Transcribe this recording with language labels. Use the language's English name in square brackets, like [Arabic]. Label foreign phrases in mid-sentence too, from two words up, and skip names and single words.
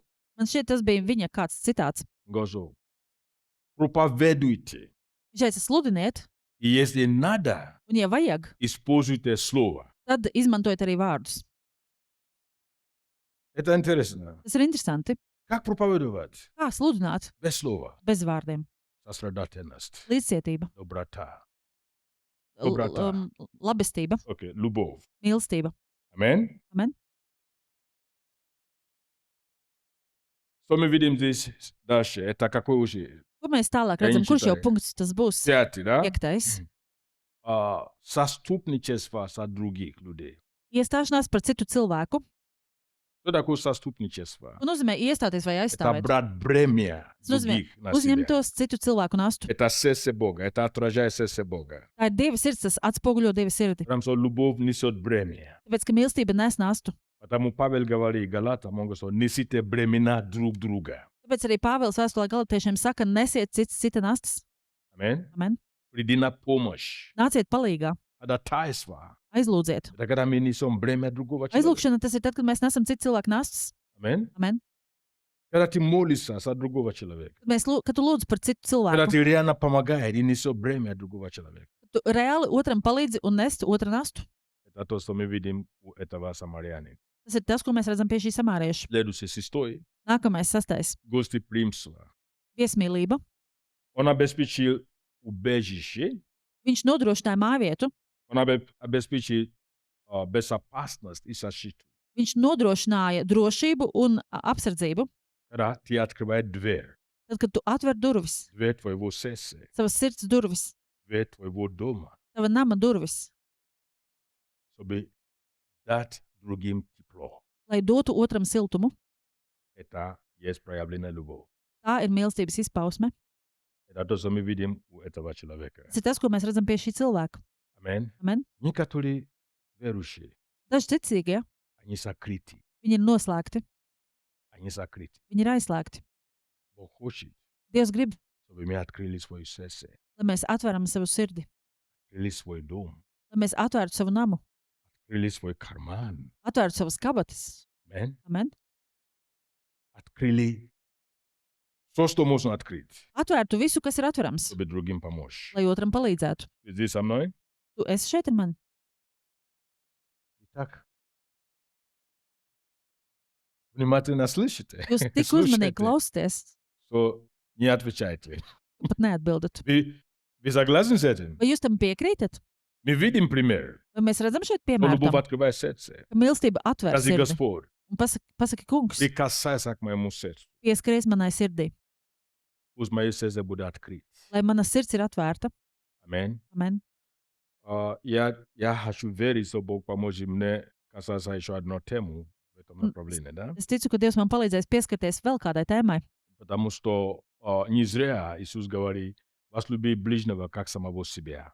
[Latvian] Man šķiet, tas bija viņa kāds citāts. [Russian] говорил, проповедуйте, [Latvian] Viņš teica, sludiniet, [Russian] и если надо, [Latvian] un, ja vajag, [Russian] используйте слово. [Latvian] tad izmantojiet arī vārdus. [Russian] Это интересно. [Latvian] Tas ir interesanti. [Russian] Как проповедовать [Latvian] Kā sludināt [Russian] без слова? [Latvian] bez vārdiem? [Russian] Сострадательность, [Latvian] Līdzcietība, [Russian] доброта. Dobrota. [Latvian] labestība, [Russian] Окей, любовь. [Latvian] mīlestība. [Russian] Аминь. [Latvian] Amen. [Russian] Что мы видим здесь дальше? Это какой уже? [Latvian] Ko mēs tālāk Ja redzam? viņš Kurš jau tā ir. punkts tas būs? [Russian] Пятый, да? [Latvian] 5. [Russian] Заступничество за других людей. [Latvian] Iestāšanās par citu cilvēku. [Russian] Что такое заступничество? [Latvian] Ko nozīmē iestāties vai [Russian] Это [Latvian] aizstāvēt? [Russian] брать бремя [Latvian] Tas nozīmē [Russian] других на себя. [Latvian] uzņemtos citu cilvēku nastu. [Russian] Это сердце Бога, это отражает сердце Бога. [Latvian] Tā ir Dieva sirds, tas atspoguļo Dieva sirdi. [Russian] Потому что любовь несет бремя. [Latvian] Tāpēc, ka mīlestība nes nastu. [Russian] Потому Павел говорит Галатам, он говорит, несите бремена друг друга. [Latvian] Tāpēc arī Pāvils vēstulē Galatiešiem saka, nesiet cita nastas. [Russian] Аминь. [Latvian] Amen. [Russian] Приди на помощь. [Latvian] Nāciet palīgā, [Russian] Ходатайство. [Latvian] aizlūdziet. [Russian] Это когда мы несем бремя другого человека. [Latvian] Aizlūgšana tas ir tad, kad mēs nesam citu cilvēku nastas. [Russian] Аминь. [Latvian] Amen. [Russian] Когда ты молишься за другого человека. [Latvian] Kad tu lūdz par citu [Russian] Когда [Latvian] cilvēku, [Russian] ты реально помогаешь и несешь бремя другого человека. [Latvian] tu reāli otram palīdzi un nest otra nastu. [Russian] Это то, что мы видим у этого самарянина. [Latvian] Tas ir tas, ko mēs redzam pie šī samārieša. [Russian] Следующий шестой. [Latvian] Nākamais 6. [Russian] Гостеприимство. [Latvian] Viesmīlība. [Russian] Он обеспечил убежище. [Latvian] Viņš nodrošināja mājvietu, [Russian] Он обеспечил безопасность и защиту. [Latvian] viņš nodrošināja drošību un apsardzību. [Russian] Когда ты открываешь дверь. [Latvian] Tad, kad tu atver durvis, [Russian] Дверь твоего сердца. [Latvian] savas sirds durvis, [Russian] Дверь твоего дома. [Latvian] tava nama durvis, [Russian] Чтобы дать другим тепло. [Latvian] lai dotu otram siltumu, [Russian] Это есть проявление любовь. [Latvian] tā ir mīlestības izpausme. [Russian] Это то, что мы видим у этого человека. [Latvian] Tas ir tas, ko mēs redzam pie šī cilvēka. [Russian] Аминь. [Latvian] Amen. [Russian] Некоторые верующие, [Latvian] Daži ticīgie, [Russian] они закрыты. [Latvian] viņi ir noslēgti, [Russian] Они закрыты. [Latvian] viņi ir aizslēgti. [Russian] Бог хочет, [Latvian] Dievs grib, [Russian] чтобы мы открыли свое сердце, [Latvian] lai mēs atveram savu sirdi, [Russian] открыли свой дом, [Latvian] lai mēs atvērtu savu namu, [Russian] открыли свой карман. [Latvian] atvērtu savas kabatas. [Russian] Аминь. [Latvian] Amen. [Russian] Открыли все, что можно открыть, [Latvian] Atvērtu visu, kas ir atverams, [Russian] чтобы другим помочь. [Latvian] lai otram palīdzētu. [Russian] Ты здесь со мной? [Latvian] Tu esi šeit ar mani. [Russian] Итак, внимательно слышите? [Latvian] Jūs tik uzmanīgi klausāties, [Russian] Что не отвечайте. [Latvian] un pat neatbildat. [Russian] Вы согласны с этим? [Latvian] Vai jūs tam piekrītat? [Russian] Мы видим пример, [Latvian] Vai mēs redzam šeit [Russian] что [Latvian] piemēru [Russian] любовь [Latvian] tam, [Russian] открывает сердце. [Latvian] ka mīlestība atver [Russian] Скажи, [Latvian] sirdi? [Russian] Господь, [Latvian] Un pasaki, kungs, [Russian] прикасайся к моему сердцу. [Latvian] pieskaries manai sirdī, [Russian] Пусть мое сердце будет открыто. [Latvian] lai mana sirds ir atvērta. [Russian] Аминь. [Latvian] Amen. [Russian] Я хочу верить, что Бог поможет мне касаться еще одной темы в этом направлении, да? [Latvian] Es ticu, ka Dievs man palīdzēs pieskarties vēl kādai tēmai, [Russian] Потому что не зря Иисус говорит, возлюби ближнего как самого себя.